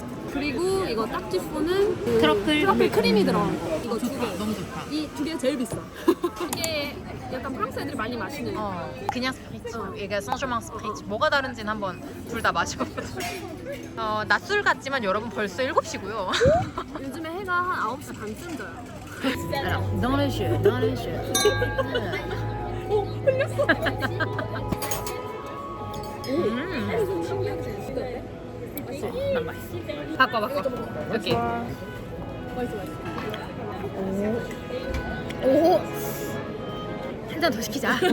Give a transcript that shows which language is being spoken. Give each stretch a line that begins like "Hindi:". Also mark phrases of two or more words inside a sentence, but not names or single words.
Korean: 그리고 이거 딱지푸는 그 트러플 크림이 들어간 거. 이거 두 개. 너무 좋다. 이 두 개가 제일 비싸. 이게 약간 프랑스 애들이 많이 마시는 그냥 스프리츠. 이게 선조망 스프리츠. 뭐가 다른지는 한번 둘 다 마셔보자. 낮술 같지만 여러분 벌써 7시고요. 요즘에 해가 한 9시 반쯤 져요.
French: Dans le jeu, dans le jeu.
Korean: 난 맛있어. 바꿔. 여기. 오. 한 잔 더 시키자.